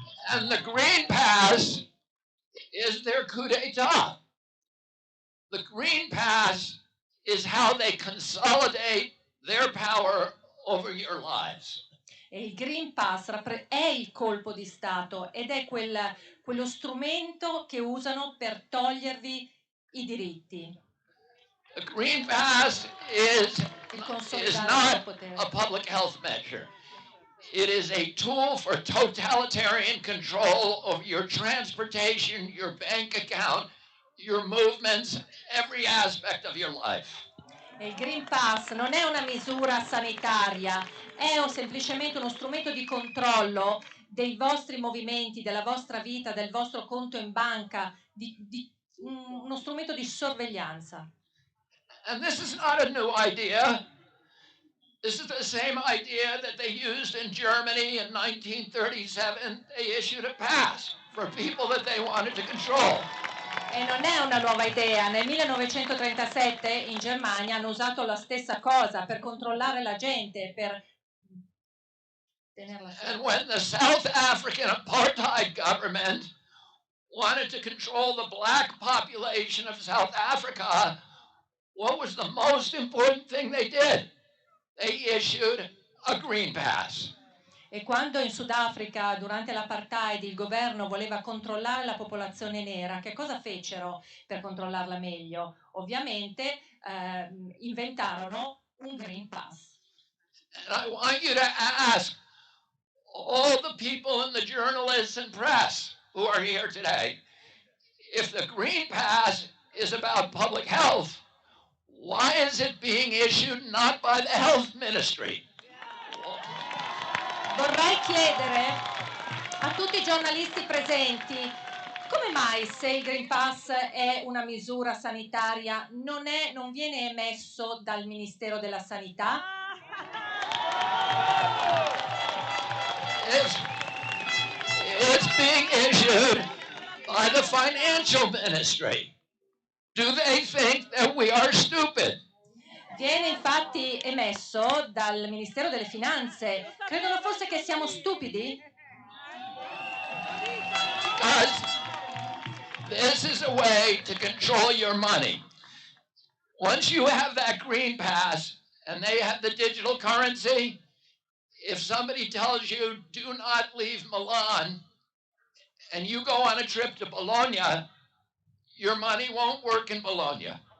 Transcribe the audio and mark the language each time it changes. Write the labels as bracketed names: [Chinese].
[English] And the Green Pass is their coup d'etat. The Green Pass is how they consolidate their power over your lives. [Italian] E il Green Pass è il colpo di Stato ed è quello strumento che usano per togliervi i diritti. [English] The Green Pass is not a public health measure. It is a tool for totalitarian control of your transportation, your bank account, your movements, every aspect of your life. [Italian] E il Green Pass non è una misura sanitaria, è semplicemente uno strumento di controllo dei vostri movimenti, della vostra vita, del vostro conto in banca, uno strumento di sorveglianza. [English] And this is not a new idea. This is the same idea that they used in Germany in 1937. They issued a pass for people that they wanted to control. [Italian] E non è una nuova idea. Nel 1937 in Germania hanno usato la stessa cosa per controllare la gente, per tenerla sotto. [English] And when the South African apartheid government wanted to control the black population of South Africa, what was the most important thing they did? They issued a Green Pass. [Italian] E quando in Sudafrica, durante l'apartheid, il governo voleva controllare la popolazione nera, che cosa fecero per controllarla meglio? Ovviamente inventarono un Green Pass. [English] And I want you to ask all the people and the journalists and press who are here today, if the Green Pass is about public health, why is it being issued not by the health ministry? [Italian] Vorrei chiedere a tutti i giornalisti presenti come mai, se il Green Pass è una misura sanitaria, non viene emesso dal Ministero della Sanità? [English] It's being issued by the financial ministry. Do they think that we are stupid? [Italian] Viene infatti emesso dal Ministero delle Finanze. Credono forse che siamo stupidi? [English] Because this is a way to control your money. Once you have that green pass and they have the digital currency, if somebody tells you do not leave Milan and you go on a trip to Bologna, your money won't work in Bologna.